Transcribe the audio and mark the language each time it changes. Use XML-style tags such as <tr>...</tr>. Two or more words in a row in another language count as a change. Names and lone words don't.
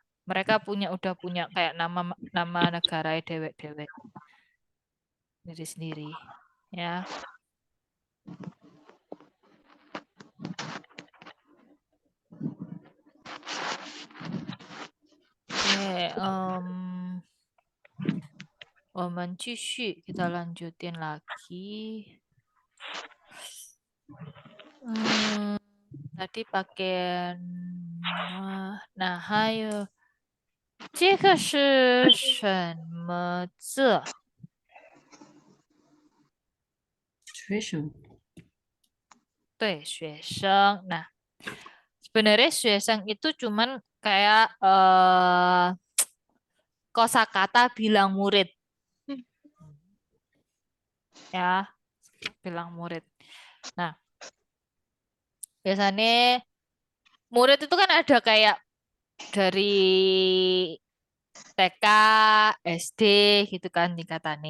<id>Mereka udah punya kayak nama negara dewek-dewek dari sendiri, ya. Oke,</id> <zh>我们继续,</zh> <id>kita lanjutin lagi. Tadi pakai nah,</id> <zh>还有这个是什么字?</zh> <en>Situation.</en> <zh>对, 学生.</zh> <id>Nah, sebenarnya 学生 itu cuman kayak kosakata bilang murid. Ya, bilang murid. Nah, biasanya murid itu kan ada kayak dari TK, SD gitu kan tingkatannya.</id>